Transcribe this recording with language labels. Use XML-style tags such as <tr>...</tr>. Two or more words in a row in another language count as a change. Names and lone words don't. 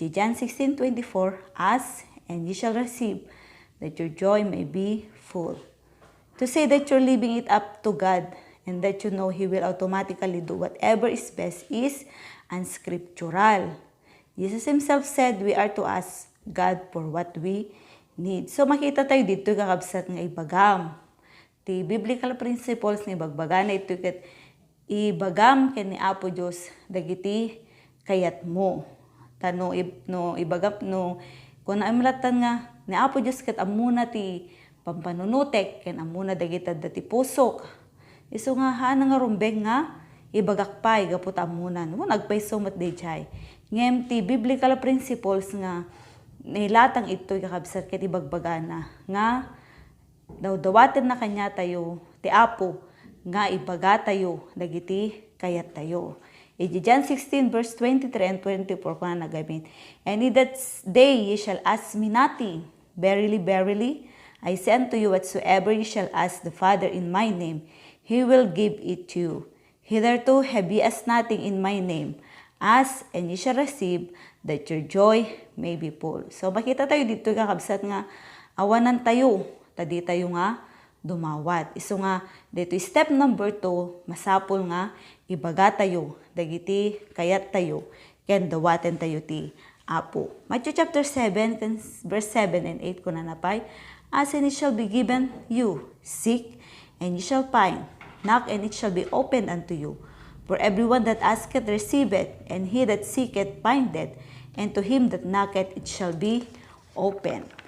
<en>John 16:24, ask and ye shall receive, that your joy may be full. To say that you're leaving it up to God and that you know he will automatically do whatever is best is unscriptural. Jesus himself said we are to ask God for what we need.</en> <ilo>So makita tayo dito kakabsat nga ibagam. Ti</ilo> <en>biblical principles</en> <ilo>ni bagbagan na ito ket ibagam ken ni Apo Dios dagiti kayat mo. Tano no ibagam no kun amlatan nga ni Apo Dios ket amuna ti pampanunutek ken amuna dagiti dati pusok. Isu nga hana nga rumbeng nga ibagakpay gapot amunan. Nagpaiso mat dayjay. Ngem ti</ilo> <en>biblical principles</en> <ilo>nga nilatang ito'y kakabsat ket ibagbagana nga dawdawaten na kanya tayo ti apo nga ibaga tayo dagiti kayat tayo.</ilo> <en>John 16 verse 23 and 24</en> <ilo>kuna nagamit.</ilo> <en>And in that day ye shall ask me nothing. Verily, verily, I say unto you whatsoever ye shall ask the Father in my name, he will give it to you. Hitherto have ye asked nothing in my name. Ask and ye shall receive, that your joy may be full.</en> <ilo>So makita tayo dito kakabsat nga awanan tayo, tadi tayo nga dumawat. Iso nga dito</ilo> <en>step number 2,</en> <ilo>masapol nga ibaga tayo, dagiti kayat tayo, ken dawaten tayo ti apo.</ilo> <en>Matthew chapter 7 verse 7 and 8</en> <ilo>ko na napay.</ilo> <en>Ask and it shall be given you, seek and ye shall find. Knock and it shall be opened unto you. For everyone that asketh receiveth, and he that seeketh findeth, and to him that knocketh it shall be opened.</en>